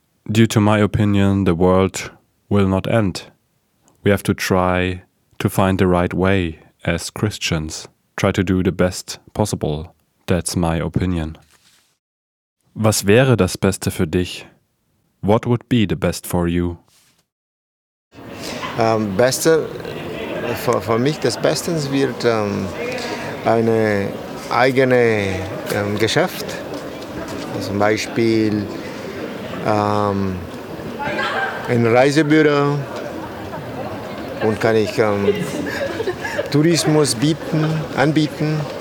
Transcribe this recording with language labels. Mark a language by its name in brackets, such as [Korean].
[English] Due to my opinion, the world will not end. We have to try to find the right way as Christians. Try to do the best possible. That's my opinion. [German] Was wäre das Beste für dich? [English] What would be the best for you? [German] Beste für mich, das Beste wird eine eigene Geschäft. Zum Beispiel ein Reisebüro und kann ich Tourismus anbieten.